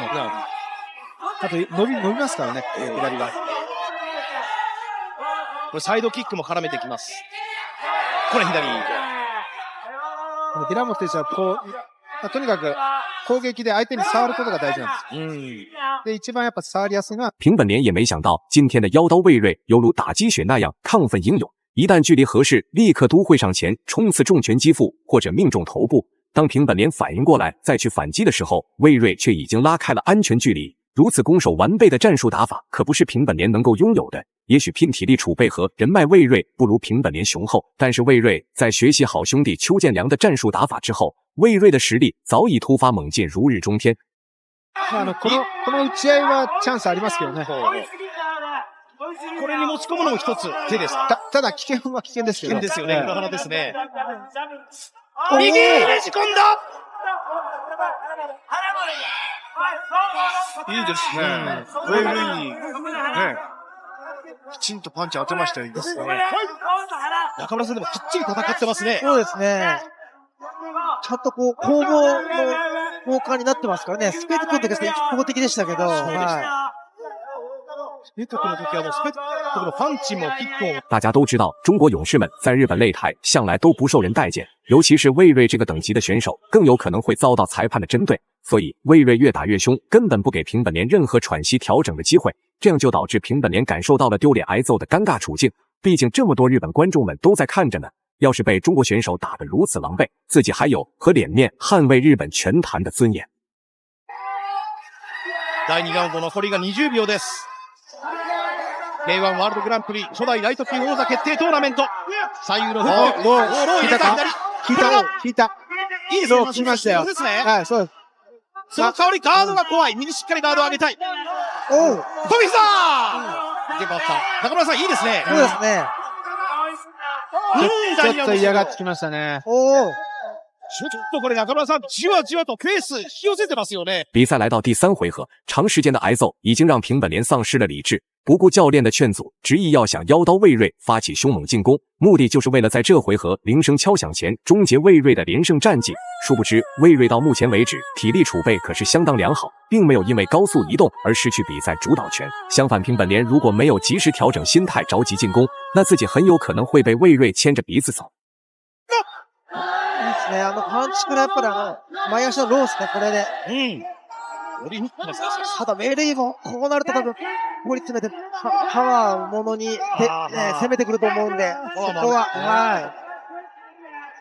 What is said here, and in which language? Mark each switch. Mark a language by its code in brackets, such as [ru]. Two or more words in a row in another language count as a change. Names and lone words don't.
[ja] あと伸びますからね、左が。これサイドキックも絡めてきます。これ左。平本選手はこう、とにかく攻撃で相手に触ることが大事なんです。で、一番やっぱ触りやすいのは [zh] 平本莲也没想到，今天的妖刀魏睿犹如打鸡血那样亢奋英勇，一旦距离合适，立刻都会上前冲刺重拳击腹或者命中头部。当平本莲反应过来再去反击的时候，魏睿却已经拉开了安全距离。如此攻守完备的战术打法，可不是平本莲能够拥有的。也许拼体力储备和人脉，魏睿不如平本莲雄厚，但是魏睿在学习好兄弟邱建良的战术打法之后，魏睿的实力早已突发猛进，如日中天。 [ja] この打ち合いはチャンスありますけどね。これに持ち込むのも一つ手です。ただ危険は危険ですよね。危険ですよね。裏腹ですね。右にねじ込んだ。いいですね。ウェイルイね。きちんとパンチ当てましたよ。いいですね。中村さんでもきっちり戦ってますね。そうですね。ちゃんとこう、攻防の交換になってますからね。スペクトだけ一方的でしたけど。スペクトの時はもうスペクトのパンチもキックも。 [zh] 大家都知道，中国勇士们在日本擂台向来都不受人待见，尤其是魏睿这个等级的选手，更有可能会遭到裁判的针对。所以魏睿越打越凶，根本不给平本莲任何喘息调整的机会，这样就导致平本莲感受到了丢脸挨揍的尴尬处境。毕竟这么多日本观众们都在看着呢，要是被中国选手打得如此狼狈，自己还有何脸面捍卫日本拳坛的尊严？ [ja] 第 2ラウンド残りが20秒です。K1 ワールドグランプリ初代ライト級王座決定トーナメント。左右のフック。ロー入れた左。引いた。いいですね。来ましたよ。そうですね。はい、そうです。その代わりガードが怖い。右しっかりガードを上げたい。おう。飛びした中村さんいいですね。そうですね。ちょっと嫌がってきましたね。おお。ちょっとこれ中村さんじわじわとペース引き寄せてますよね。 [zh] 比赛来到第3回合，长时间的挨揍已经让平本莲丧失了理智，不顾教练的劝阻，执意要向妖刀魏睿发起凶猛进攻，目的就是为了在这回合铃声敲响前终结魏睿的连胜战绩。殊不知，魏睿到目前为止体力储备可是相当良好，并没有因为高速移动而失去比赛主导权。相反，平本莲如果没有及时调整心态，着急进攻，那自己很有可能会被魏睿牵着鼻子走。 [ja] いいですね。パンチからやっぱり前足のロースね、これで。折りに行ってますね。ただ、メイレイも、こうなると多分、ここに詰めて、パワーをものに、攻めてくると思うんで、そこは、はい。